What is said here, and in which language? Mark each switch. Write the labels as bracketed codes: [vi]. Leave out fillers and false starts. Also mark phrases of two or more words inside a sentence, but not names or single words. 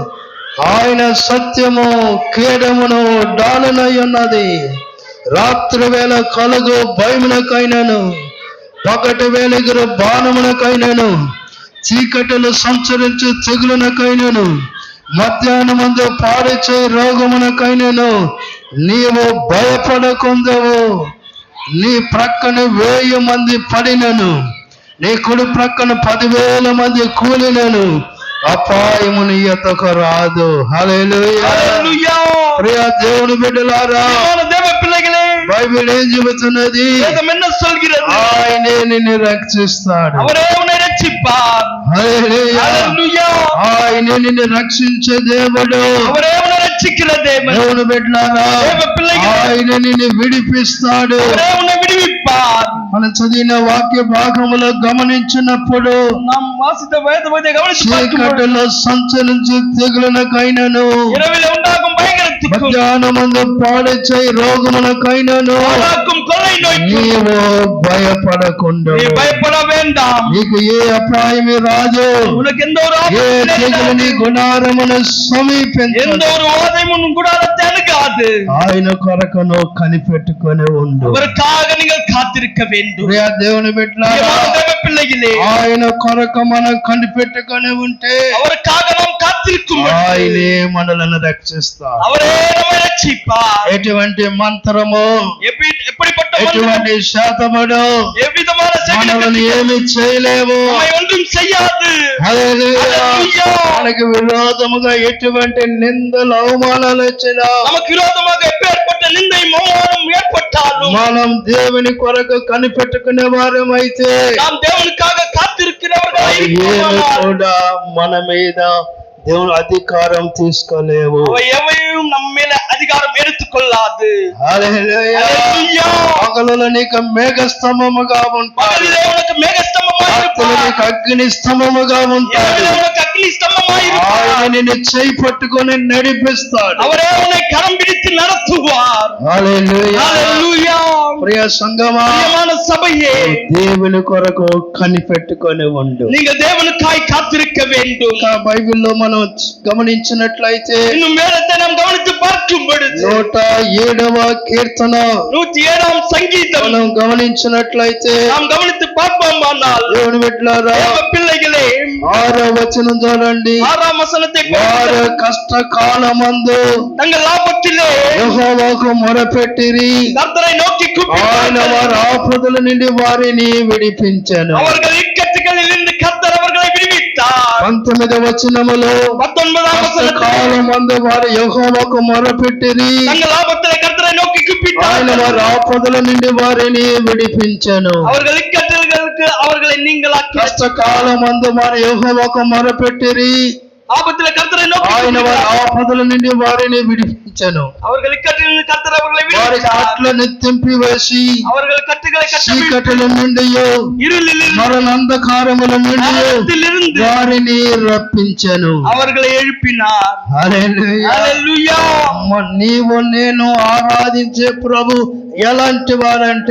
[te] ఆయన సత్యము కేడమును డాలునై ఉన్నది, రాత్రి వేళ కలుగు భయమునకైనను పగటి వేళ బాణమునకైనను చీకటిలో సంచరించు తెగులునకైనను మధ్యాహ్నమందు పారిచే రోగమునకైనను నీవు భయపడకుందవు. నీ ప్రక్కన 1000 మంది పడినను, నీ కుడి ప్రక్కన 10,000 మంది కూలినను అపాయము నీ యొద్దకు రాదు. హల్లెలూయా. హల్లెలూయా. ప్రియ దేవుని బిడ్డలారా, [ta] தேவ பிள்ளைகளே, [te] బైబిల్ ఏం చెబుతున్నది? [ta] வேதம் என்ன சொல்கிறது? [te] ఆయనే నిన్ను రక్షిస్తాడు. [ta] அவரே உன்னை ரட்சிப்பார். [te] హల్లెలూయా. హల్లెలూయా. ఆయనే నిన్ను రక్షించే దేవుడు. [ta] அவரே உன்னை ரட்சிக்கிற தேவன். [te] దేవుని బిడ్డలారా, [ta] தேவ பிள்ளைகளே, [te] ఆయన నిన్ను విడిపిస్తాడు. [ta] அவரே உன்னை விடுவிப்பார். [te] మనం చదివిన వాక్య భాగములో గమనించినప్పుడు [ta] நாம் வாசித்த வேதத்தை கவனித்து பார்க்கும்போது [te] చీకటిలో సంచరించు తెగులునకైనను [ta] இரவில் உண்டாகும் பயங்கரத்துக்கும் [te] మధ్యాహ్నమందు పాడేచే రోగమునకైనను [ta] உண்டாக்கும் கொள்ளை நோய்க்கும் [te] నీవు భయపడకుండా [ta] நீ பயப்பட வேண்டாம். [te] నీకు ఏ అపాయమి రాదు, [ta] உனக்கு எந்த ஒரு [te] ఏ [ta] ஆபத்தும் [te] తెగులు నీ [ta] நேரிடாது. [te] గుడారమును సమీపించదు. [ta] எந்த ஒரு வாதையும் உன் கூடாரத்தை அணுகாது. [te] ఆయన కొరకును కనిపెట్టుకొని ఉండు. [ta] அவருக்காக நீங்கள் காத்திருக்க வேண்டும். [te] ప్రియ దేవుని బిడ్డలారా, [ta] பிரியமான தேவ பிள்ளைகளே, [te] ఆయన కొరకు మనం కనిపెట్టుకొని ఉంటే [ta] அவருக்காக நாம் காத்திருக்கும் பொழுது [te] ఆయనే మనలను రక్షిస్తాడు. [ta] அவரே நம்மை ரட்சிப்பார். [te] ఎటువంటి మంత్రము, [ta] எப்படிப்பட்ட [te] ఎటువంటి శాతముడు [ta] எவ்விதமான [te] మనల్ని ఏమి చేయలేవు. [ta] நம்மை ஒன்றும் செய்யாது. [te] హల్లెలూయా. హల్లెలూయా. మనకు విరోధముగా ఎటువంటి నిందలు అవమానాలు వచ్చినా [ta] நமக்கு விரோதமாக எப்பேற்பட்ட நிந்தையும் அவமானம் ஏற்பட்டாலும் [te] మనం దేవుని కొరకు కనిపెట్టుకునే వారమైతే [ta] நாம் தேவனுக்காக காத்திருக்கிறவர்களாய் [te] ఏమి [ta] இருப்போமானால் [te] కూడా మన మీద దేవుని అధికారం తీసుకోలేవు. [ta] அவை எவையும் நம்ம மேல அதிகாரம் எடுத்துக்கொள்ளாது. [te] హల్లెలూయా. హల్లెలూయా. పగలులో నీకు మేఘ స్తంభముగా ఉంటాడు, [ta] பகலிலே உனக்கு மேகஸ்தம்பமாய் [te] రాత్రులు [ta] இருப்பார். [te] నీకు అగ్ని స్తంభముగా ఉంటాడు. [ta] இரவிலே உனக்கு அக்னி ஸ்தம்பமாய் இருப்பார். [te] ఆయన నిన్ను చేయి పట్టుకొని నడిపిస్తాడు. [ta] அவரே உன்னை கரம் பிடித்து நடத்துவார். [te] హల్లెలూయా. హల్లెలూయా. ప్రియ సంగమా, [ta] பிரியமான சபையே, [te] దేవుని కొరకు కనిపెట్టుకొని ఉండు. [ta] நீங்கள் தேவனுக்காய் காத்திருக்க வேண்டும். [te] ఇంకా బైబిల్లో మనం గమనించినట్లయితే [ta] இன்னும் வேதத்தை நாம் கவனித்து பார்க்கும் பொழுது [te] 107వ కీర్తన [ta] 107ஆம் சங்கீதம் [te] మనం గమనించినట్లయితే [ta] நாம் கவனித்து பார்ப்போமானால் [te] దేవుని బిడ్డలారా, [ta] தேவ பிள்ளைகளே, [te] 6వ వచనం చూడండి. [ta] 6ஆம் வசனத்தை [te] వారు [ta] படித்து, [te] కష్టకాలమందు [ta] தங்கள் லாபத்திலே [te] యెహోవాకు మొరపెట్టిరి, [ta] கர்த்தரை நோக்கி [te] ఆయన [ta] கூப்பிட்டார்கள். [te] వారి ఆపదల నుండి వారిని విడిపించెను. [ta] அவர்கள் இக்கட்டுகளில் இருந்து கர்த்தர் அவர்களை விடுவித்தார். [te] 19వ వచనములో [ta] 19ஆம் வசனத்தில் [te] కష్టకాలమందు వారు యెహోవాకు మొరపెట్టిరి, [ta] தங்கள் லாபத்திலே கர்த்தரை நோக்கி [te] ఆయన [ta] கூப்பிட்டார்கள். [te] వారి ఆపదల నుండి వారిని విడిపించెను. [ta] அவர்கள் இக்கட்டுகளுக்கு அவர்களை நீங்களாக்கி [te] కష్టకాలమందు వారు యెహోవాకు మొరపెట్టిరి, [ta] ஆபத்திலே கர்த்தரை நோக்கி [te] ఆయన వారి [ta] கூப்பிட்டார்கள். [te] ఆపదల నుండి వారిని విడిపించెను. [ta] அவர்கள் இக்கட்டிலிருந்து கர்த்தர் அவர்களை [te] వారి [ta] விடுவித்தார். [te] కట్లను తెంపివేసి [ta] அவர்கள் కట్టుகளை கட்டவிழ்த்து [te] చీకటిల నుండి [ta] இருளிலிருந்து [te] మరణంధకారముల నుండి [ta] நரகத்திலிருந்து [te] వారిని రప్పించెను. [ta] அவர்களை எழுப்பினார். [te] హల్లెలూయా. హల్లెలూయా. నీవు నేను ఆరాధించే ప్రభు ఎలాంటి వారంటే